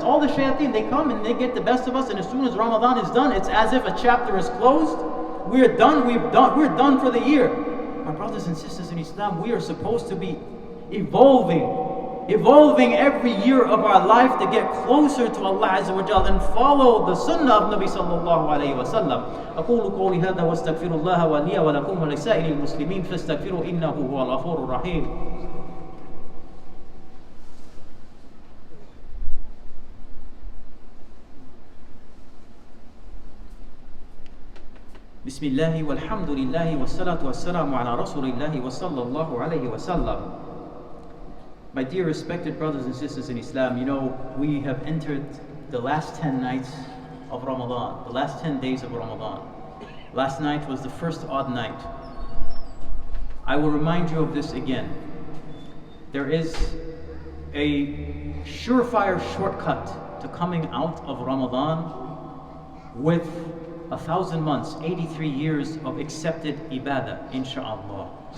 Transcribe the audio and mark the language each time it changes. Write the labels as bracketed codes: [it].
[en] All the shayateen, they come and they get the best of us, and as soon as Ramadan is done, it's as if a chapter is closed. We're done for the year. My brothers and sisters in Islam, we are supposed to be evolving every year of our life to get closer to Allah Azza wa Jal and follow the sunnah of Nabi sallallahu alayhi wa sallam. [ar] أقول قولي هذا واستغفر الله ولي ولكم ولسائر المسلمين فاستغفروا إنه هو الغفور الرحيم. بسم الله والحمد لله والصلاة والسلام على رسول الله وصلى الله عليه وسلم. [en] My dear respected brothers and sisters in Islam, you know, we have entered the last 10 nights of Ramadan, the last 10 days of Ramadan. Last night was the first odd night. I will remind you of this again. There is a surefire shortcut to coming out of Ramadan with 1,000 months, 83 years of accepted ibadah, insha'Allah.